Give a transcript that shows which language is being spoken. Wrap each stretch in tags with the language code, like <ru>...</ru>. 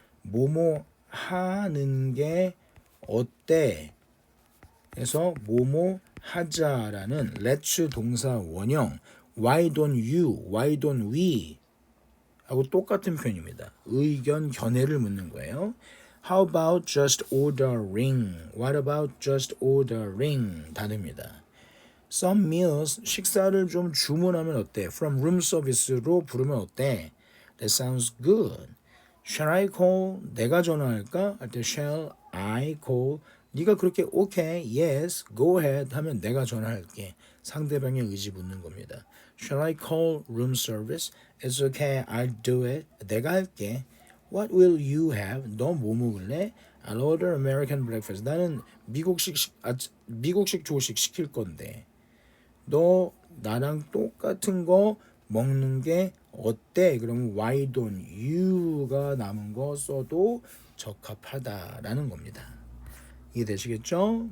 <ko>뭐뭐 하는 게 어때? 그래서 뭐뭐 하자라는 let's 동사 원형</ko> <en>why don't you, why don't we</en> <ko>하고 똑같은 표현입니다. 의견 견해를 묻는 거예요.</ko> <en>How about just ordering? What about just ordering?</en> <ko>다 됩니다.</ko> <en>Some meals,</en> <ko>식사를 좀 주문하면 어때?</ko> <en>From room service</en> <ko>로 부르면 어때?</ko> <en>That sounds good. Shall I call?</en> <ko>내가 전화할까? 할 때</ko> <en>shall I call?</en> <ko>네가 그렇게</ko> <en>okay, yes, go ahead</en> <ko>하면 내가 전화할게. 상대방의 의지 묻는 겁니다.</ko> <en>Shall I call room service? It's okay, I'll do it.</en> <ko>내가 할게.</ko> <en>What will you have?</en> <ko>너 뭐 먹을래?</ko> <en>I'll order American breakfast.</en> <ko>나는 미국식 조식 시킬 건데. 너 나랑 똑같은 거 먹는 게 어때? 그러면</ko> <en>why don't you</en> <ko>가 남은 거 써도 적합하다라는 겁니다. 이해되시겠죠?</ko>